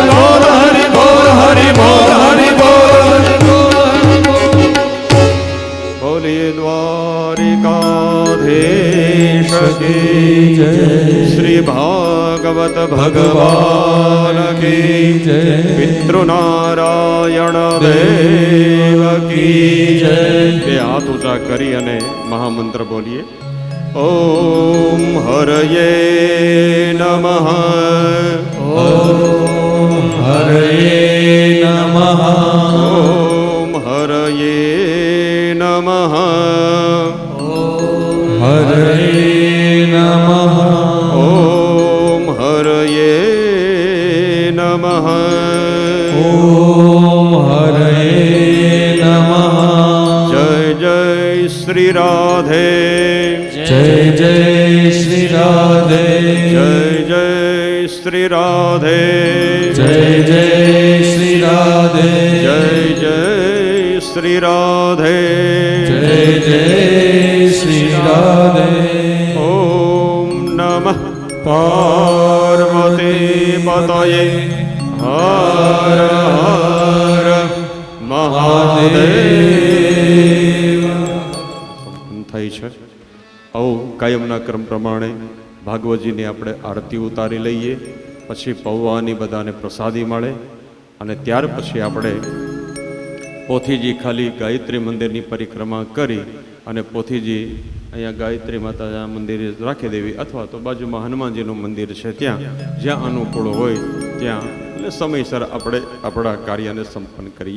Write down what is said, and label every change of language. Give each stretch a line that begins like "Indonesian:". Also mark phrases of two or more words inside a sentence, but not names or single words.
Hindi: बोल हरि बोल हरि बोल हरि बोल बोलिए द्वारिकाधीश की जय श्री भागवत भगवान की जय पितृनारायण देव की जय
Gujarati: બે હાથ ઊંચા કરી અને મહામંત્ર બોલીએ
Sanskrit: ઓમ હરયે નમઃ ओम हरये नमः ઓમ હરયે નમઃ हरये नमः ઓમ હરયે નમઃ ओम हरये नमः
Hindi: जय जय श्री राधे जय जय श्री राधे जय जय श्री राधे जय जय श्री राधे जय जय श्री राधे जय जय श्री राधे
Sanskrit: ओम नमः पार्वती पतये हर हर महादेव
Gujarati: થઈ છે આવું કાયમના ક્રમ પ્રમાણે ભાગવતજીની આપણે આરતી ઉતારી લઈએ, પછી પૌવાની બધાને પ્રસાદી મળે અને ત્યાર પછી આપણે પોથીજી ખાલી ગાયત્રી મંદિરની પરિક્રમા કરી અને પોથીજી અહીંયા ગાયત્રી માતાના મંદિરે રાખી દેવી, અથવા તો બાજુમાં હનુમાનજીનું મંદિર છે ત્યાં જ્યાં અનુકૂળ હોય ત્યાં એટલે સમયસર આપણે આપણા કાર્યને સંપન્ન કરીએ.